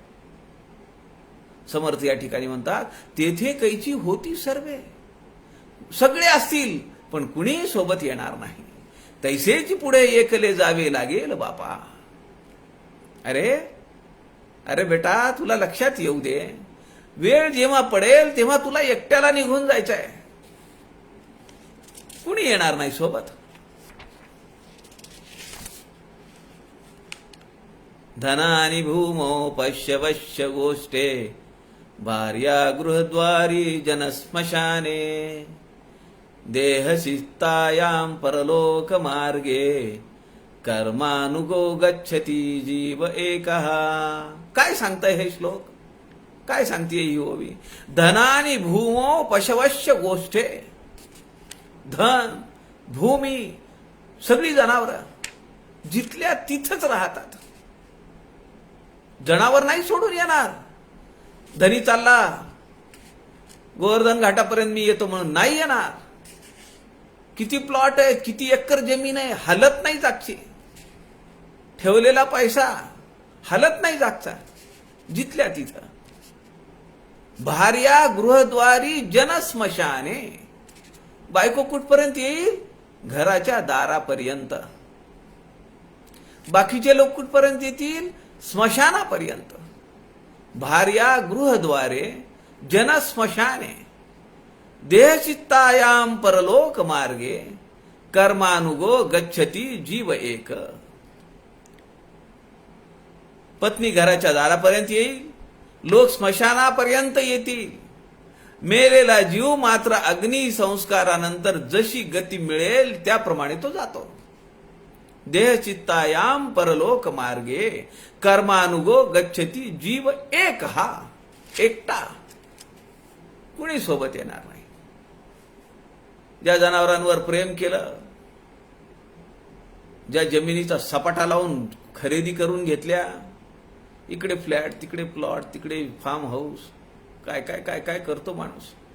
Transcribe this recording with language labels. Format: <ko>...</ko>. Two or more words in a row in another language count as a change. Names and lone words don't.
<mr>समर्थ या ठिकाणी म्हणतात, तेथे कैची होती सर्वे, सगळे असतील पण कुणी सोबत येणार नाही. तैसेची पुढे एकले जावे लागेल बापा. अरे अरे बेटा, तुला लक्षात येऊ दे, वेळ जेव्हा पडेल तेव्हा तुला एकट्याला निघून जायचं आहे, कुणी येणार नाही सोबत.</mr> <sa>धनानि भूमो पश्यवश्य गोष्टे, भार्या गृहद्वारी जनस्मशाने, देहशिस्तायां परलोक मार्गे, कर्मानुगो गच्छति जीव एकः.</sa> <mr>काय सांगताय हे श्लोक? काय सांगतेय ही ओवी?</mr> <sa>धनानि भूमो पशवश्य गोष्टे.</sa> <mr>धन, भूमी, सगळी जनावरं जिथल्या तिथंच राहतात. जनावर नाही सोडून येणार. धनी चालला गोवर्धन घाटापर्यंत मी येतो म्हणून नाही येणार. किती प्लॉट आहेत, किती एकर जमीन आहे, हलत नाही जागची. ठेवलेला पैसा हलत नाही जागचा, जिथल्या तिथं.</mr> <sa>भार्या गृहद्वारी जनस्मशाने,</sa> <mr>बायको कुठपर्यंत येईल? घराच्या दारापर्यंत. बाकीचे लोक कुठपर्यंत येतील? स्मशानापर्यंत.</mr> <sa>भार्या गृहद्वारे जनस्मशाने, देहचित्तायां परलोक मार्गे, कर्मानुगो गच्छति जीव एक.</sa> <mr>पत्नी घराच्या दारापर्यंत येईल, लोक स्मशानापर्यंत येतील. मेलेला जीव मात्र अग्नी संस्कारानंतर जशी गती मिळेल त्याप्रमाणे तो जातो.</mr> <sa>देहचित्तायां परलोक मार्गे, कर्मानुगो गच्छति जीव एक.</sa> <mr>हा एकटा, कुणी सोबत येणार नाही. ज्या जनावरांवर प्रेम केलं, ज्या जमिनीचा सपाटा लावून खरेदी करून घेतल्या, इकडे फ्लॅट, तिकडे प्लॉट, तिकडे</mr> <en>farm house,</en> <mr>काय काय काय काय करतो माणूस.</mr>